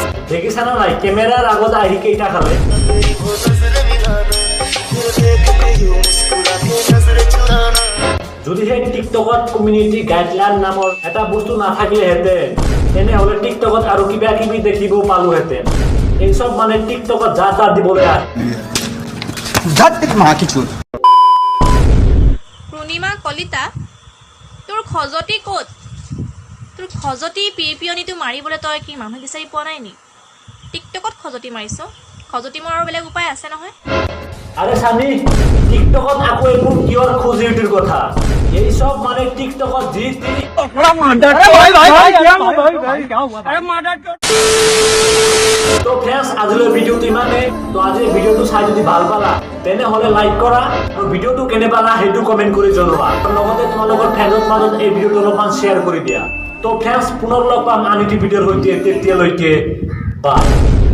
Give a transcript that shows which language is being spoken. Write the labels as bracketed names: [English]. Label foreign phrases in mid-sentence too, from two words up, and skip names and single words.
[Assamese] দেখিছা না নাই কেমেৰাৰ আগত আহি কেইটা খালে যদি সেই টিকটকত [English] community guideline [Assamese] নামৰ এটা বস্তু নাথাকিলেহেঁতেন তেনেহ'লে টিকটকত আৰু কিবা কিবি দেখিব পালোহেঁতেন এইসব মানে টিকটকত যা তা দিবলৈ [Hindi] माँ की चूत [Assamese] পূৰ্ণিমা কলিতা তোৰ খজতি ক'ত? তোৰ খজতি পিয়নিটো মাৰিবলৈ তই কি মানুহ বিচাৰি পোৱা নাই নি? টিকটকত খজতি মাৰিছ? খজতি মৰাৰ বেলেগ উপায় আছে নহয়? আরে সানি টিকটকত আকৌ এইবোৰ কিয়ৰ খুজিউটিৰ কথা এইসব মানে টিকটকত যি তো ফ্রেন্ডস আজিলৈ ভিডিওটো ইমানে তো আজি ভিডিওটো চাই যদি ভাল পালা তেনেহ'লে লাইক কৰা আৰু ভিডিওটো কেনে পালা সেইটো কমেন্ট কৰি জনোৱা আৰু লগতে তোমালোকৰ ফ্ৰেণ্ডৰ মাজত এই ভিডিওটো অলপমান শ্বেয়াৰ কৰি দিয়া তো ফ্ৰেন্ডস পুনৰ লগ পাম আন এটি ভিডিওৰ সৈতে তেতিয়ালৈকে বাই